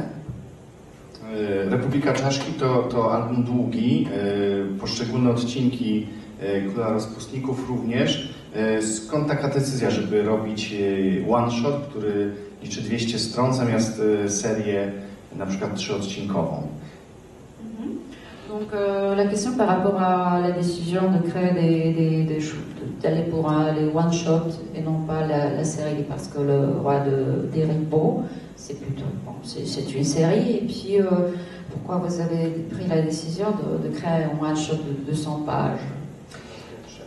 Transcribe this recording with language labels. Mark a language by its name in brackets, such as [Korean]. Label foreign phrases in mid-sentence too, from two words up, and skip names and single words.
[Polish] Republika Czaszki to album długi, poszczególne odcinki Króla Rozpustników również. Skąd taka decyzja, żeby robić [English] one shot, [Polish] który liczy 200 stron, zamiast serię na przykład 3-odcinkową? [French] Donc la question par rapport à la décision de créer d'aller pour les [English] one shot [French] et non pas la série, parce que le roi des Ribauds, c'est plutôt c'est une série, et puis pourquoi vous avez pris la décision de créer un [English] one shot [French] de 200 pages?